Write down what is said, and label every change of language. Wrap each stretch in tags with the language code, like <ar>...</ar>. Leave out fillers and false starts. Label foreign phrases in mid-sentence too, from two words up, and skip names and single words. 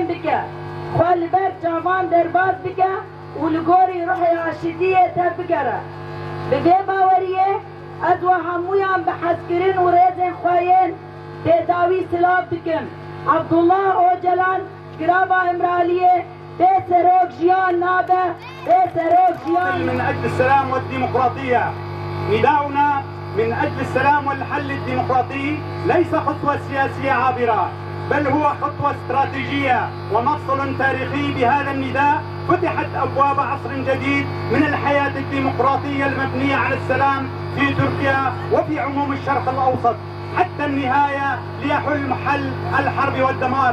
<ku>bike xwe li ber çavan derbas bike û li gorî ruhê aşitiyê te bigere bi vê baweriyê ez we hemûyan bi hezkirin û rêzên xwe yên têdawî silav dikim Abdullah Öcalan girava Emraliyê bê serok jiyan nabe bê serok jiyan</ku> <ar>من أجل السلام والديمقراطية نداؤنا من أجل السلام والحل الديمقراطي ليس خطوة سياسية عابرة بل هو خطوة استراتيجية ومفصل تاريخي. بهذا النداء فتحت أبواب عصر جديد من الحياة الديمقراطية المبنية على السلام في تركيا وفي عموم الشرق الأوسط حتى النهاية ليحل محل الحرب والدمار.</ar>